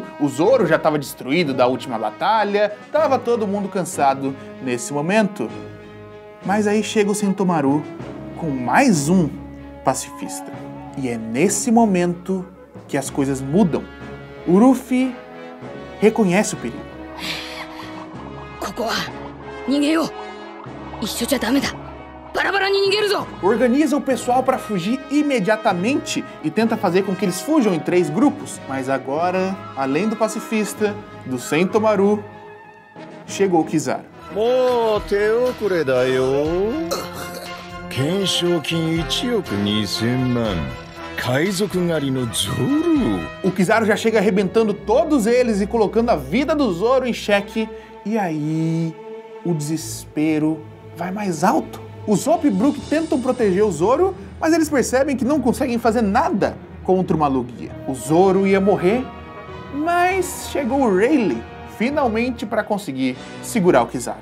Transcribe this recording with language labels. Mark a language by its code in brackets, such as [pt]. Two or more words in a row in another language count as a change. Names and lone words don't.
[pt] O Zoro já estava destruído da última batalha, estava todo mundo cansado nesse momento. Mas aí chega o Sentomaru com mais um pacifista. E é nesse momento que as coisas mudam. O Ruffy reconhece o perigo. [ja] ここは逃げよう。一緒じゃダメだ。バラバラに逃げるぞ。 [pt] Organiza o pessoal para fugir imediatamente e tenta fazer com que eles fujam em 3 grupos. Mas agora, além do pacifista, do Sentomaru, chegou o Kizaru. [ja] もう手遅れだよ。懸賞金1億2000万。海賊狩りのゾロ。 [pt] O Kizaru já chega arrebentando todos eles e colocando a vida do Zoro em xeque. E aí, o desespero vai mais alto. O Zop e Brook tentam proteger o Zoro, mas eles percebem que não conseguem fazer nada contra o Malugia. O Zoro ia morrer, mas chegou o Rayleigh, finalmente para conseguir segurar o Kizaru.